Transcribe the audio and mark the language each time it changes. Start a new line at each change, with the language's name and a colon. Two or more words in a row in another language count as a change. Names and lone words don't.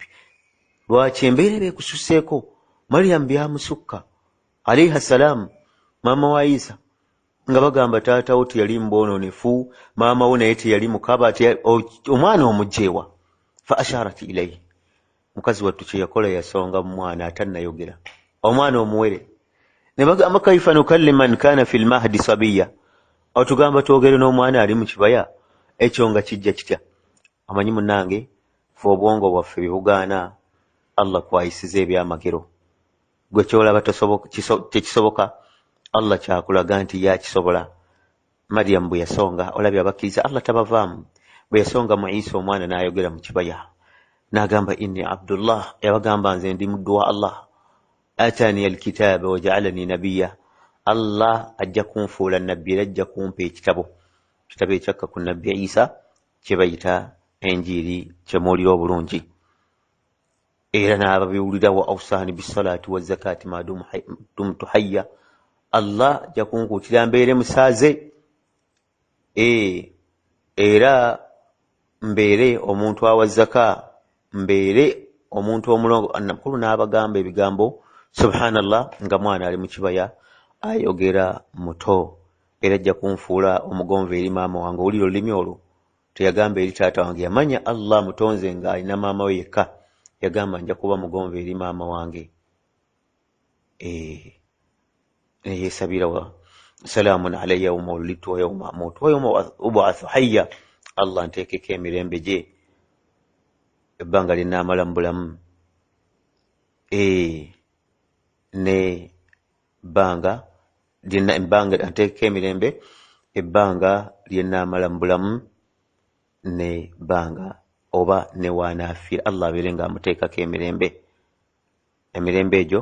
Ganda: Lwaki embeera ekususeeko? Mariyamu byamusukka
Arabic: عليه السلام,
Ganda: maama wa Isa, nga bagamba taata wo teyali mbonoonefu, maama wo naye teyali mukaba, omwana omugjeewa.
Arabic: فأشارت إليه,
Ganda: mukazi wattu kye yakola yasonga mu mwana atannayogera, omwana omuwere. Ne bagamba
Arabic: كيف نكلم من كان في المهد صبيا,
Ganda: otugamba twogere n'omwana ali mu kibaya, ekyo nga kijja kitya? Amanyi munnange, fe obwongo bwaffe bye bugaana Allah kwayisiza ebyamagero. Gwe kyolaba tekisoboka, Allah kyakulaga nti yakisobola. Mariyamu bwe yasonga, olabye abakkiriza Allah tabavaamu, bwe yasonga mu Isa omwana n'ayogera mu kibaya, n'agamba
Arabic: إني عبد الله,
Ganda: yabagamba nze ndi muddu wa Allah,
Arabic: آتاني الكتاب وجعلني نبيا,
Ganda: Allah ajja kunfuula nabbi era ajja kumpa ekitabo ekyakka ku Nabbi Isa kye bayita enjiri, kye muwulira obulungi. Era n'ababiwulira
Arabic: وأوصاني بالصلاة والزكاة ما دمت حيا,
Ganda: Allah ajja kunkuutira mbeere musaaze, era mbeere omuntu awa zaka, mbeere omuntu omulongo. Namukulu n'abagamba ebigambo subhanallah, nga mwana ali mu kibaya ayogera muto, era ajja kunfuula omugonvu eri maama wange. Owulira olulimi olwo teyagamba eri taata wange, yamanya Allah mutonze nga alina maama we yekka, yagamba nja kuba mugonvu eri maama wange.
Arabic: Yesabira والسلام علي يوم ولدت ويوم أموت ويوم أبعث حيا,
Ganda: Allah nteekeko emirembe gye ebbanga linaamala mu bulamu, ne bbanga nteekeko emirembe ebbanga lyenaamala mu bulamu ne bbanga oba ne waanafiira, Allah abeere nga amuteekako emirembe egyo.